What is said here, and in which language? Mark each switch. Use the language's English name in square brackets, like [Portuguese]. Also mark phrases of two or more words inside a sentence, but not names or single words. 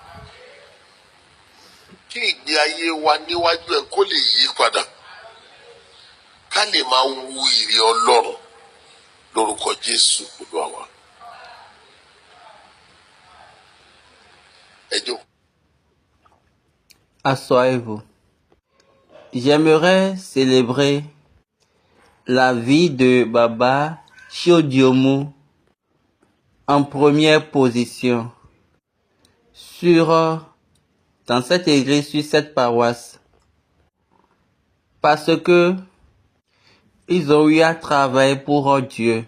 [Yoruba] kí ìgbé ayé wa níwájú ẹ kó lè yí padà ká lè máa wu ìrè Ọlọ́run lórúkọ Jésù Olúwa wa. Ẹ jókòó. [French] Asseyez-vous. J'aimerais célébrer la vie de Baba Chiodiomu en première position dans cette église, sur cette paroisse, parce que ils ont eu à travailler pour Dieu.